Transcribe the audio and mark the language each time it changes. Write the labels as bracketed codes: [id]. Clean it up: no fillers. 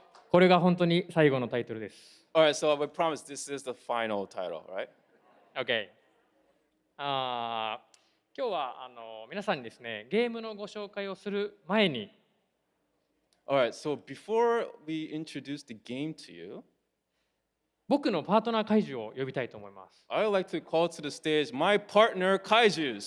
[ja] これが本当に最後のタイトルです。 [en] All right, so I promise this is the final title, right? OK。 [ja] 今日は皆さんにですね、ゲームのご紹介をする前に、 [en] All right, so before we introduce the game to you, [ja] 僕のパートナー怪獣を呼びたいと思います。 [en] I would like to call to the stage my partner Kaijus.